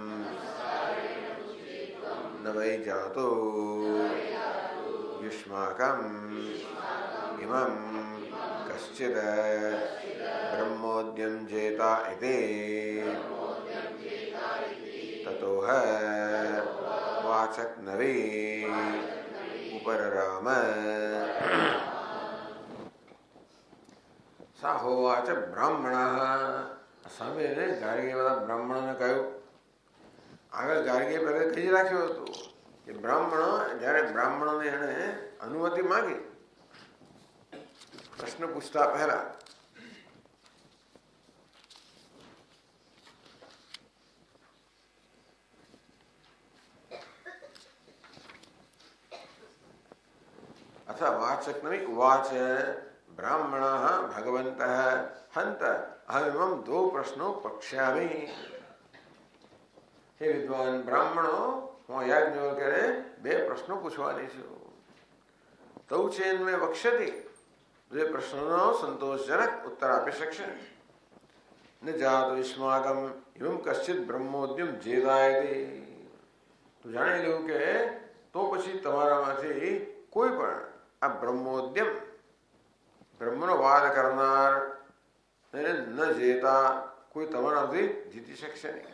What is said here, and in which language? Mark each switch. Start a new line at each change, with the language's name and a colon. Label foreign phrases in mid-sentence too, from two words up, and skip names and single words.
Sanskrit: न वै जातो युष्माकम् इमं कश्चित् ब्रह्मोद्यम जेता इति ततोह वाचक नवी उपरराम. सा होवाच બ્રાહ્મણ.
Gujarati: સામે ગાર્ગીએ બધા બ્રાહ્મણોને કહ્યું. આગળ ગાર્ગીએ પહેલા કહી રાખ્યું હતું કે બ્રાહ્મણ જ્યારે બ્રાહ્મણોને એને અનુમતિ માંગી પ્રશ્ન પૂછતા પહેલા
Sanskrit: वाचक्नवी उवाच ब्राह्मण भगवंत हंत अहम 2 प्रश्नों पक्ष्यामि. हे विद्वान
Gujarati: બ્રાહ્મણો, હું યાજ્ઞવલ્ક્યને 2 પ્રશ્નો પૂછવાની છું.
Sanskrit: तौ चेन मे वक्ष्यति,
Gujarati: જે પ્રશ્નોનો સંતોષજનક ઉત્તર આપી શકશે.
Sanskrit: न जातो युष्माकम एवम कश्चित ब्रह्मोद्यम जेदायति.
Gujarati: તો જાણી લેવું કે તો પછી તમારામાંથી કોઈ પણ આ બ્રહ્મોદ્યમ બ્રહ્મનો વાદ કરનાર ન જેતા કોઈ તમારાથી જીતી શકશે નહીં.